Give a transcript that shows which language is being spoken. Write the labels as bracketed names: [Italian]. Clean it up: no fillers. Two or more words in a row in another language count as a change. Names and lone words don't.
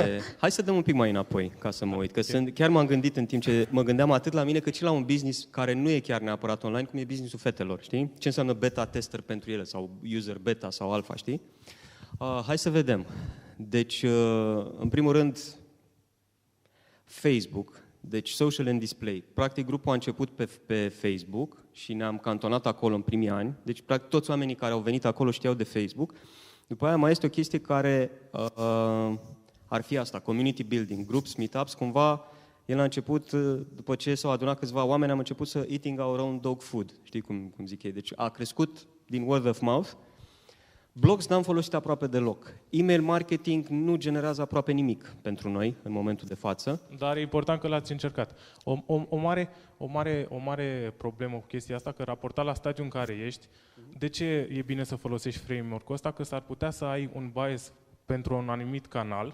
[Romanian] Hai să dăm un pic mai înapoi ca să mă uit, că chiar m-am gândit în timp ce mă gândeam atât la mine cât și la un business care nu e chiar neapărat online, cum e businessul fetelor, știi? Ce înseamnă [English] beta tester [Romanian] pentru ele sau [English] user beta [Romanian] sau alpha, știi? Hai să vedem. Deci, în primul rând, Facebook, deci [English] social and display. [Romanian] Practic, grupul a început pe Facebook și ne-am cantonat acolo în primii ani. Deci, practic, toți oamenii care au venit acolo știau de Facebook. După aia mai este o chestie care ar fi asta, [English] community building, groups, meetups, [Romanian] cumva el a început, după ce s-au adunat câțiva oameni, am început să [English] eating our own dog food, [Romanian] știi cum zic ei, deci a crescut din [English] word of mouth. [Romanian] Blogs n-am folosit aproape deloc. [English] E-mail marketing [Romanian] nu generează aproape nimic pentru noi în momentul de față. Dar e important că l-ați încercat. O mare problemă cu chestia asta, că raportat la stadiul în care ești, de ce e bine să folosești framework-ul ăsta? Că s-ar putea să ai un bias pentru un anumit canal.